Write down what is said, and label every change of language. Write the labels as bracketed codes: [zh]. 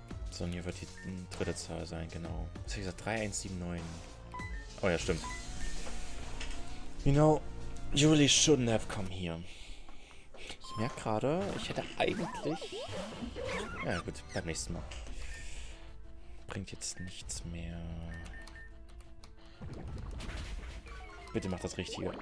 [de] So, und hier wird die dritte Zahl sein, genau. Was habe ich gesagt? 3179. Oh ja, stimmt. [en] You know, you really shouldn't have come here. [de] Ich merke gerade, ich hätte eigentlich... Ja gut, beim nächsten Mal. Bringt jetzt nichts mehr. Bitte mach das Richtige.